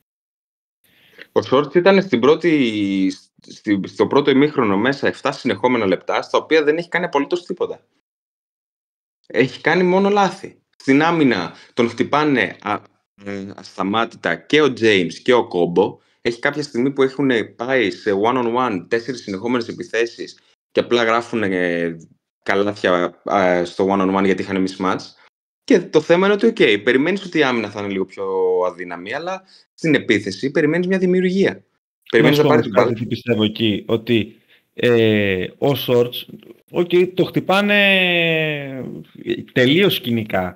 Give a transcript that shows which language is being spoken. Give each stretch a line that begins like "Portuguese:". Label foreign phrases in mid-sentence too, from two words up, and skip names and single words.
Greek: Ο Σόρτς ήταν στο πρώτο ημίχρονο μέσα 7 συνεχόμενα λεπτά, στα οποία δεν έχει κάνει απολύτως τίποτα. Έχει κάνει μόνο λάθη. Στην άμυνα τον χτυπάνε ασταμάτητα και ο James και ο Κόμπο. Έχει κάποια στιγμή που έχουν πάει σε one-on-one 4 συνεχόμενες επιθέσεις και απλά γράφουν καλάθια στο one-on-one γιατί είχαν mismatch. Και το θέμα είναι ότι περιμένεις ότι η άμυνα θα είναι λίγο πιο αδύναμη, αλλά στην επίθεση περιμένεις μια δημιουργία. Περιμένεις να πάρεις την μπάλα. Τι πιστεύω εκεί, ότι ο Σόρτς το χτυπάνε τελείως κοινικά.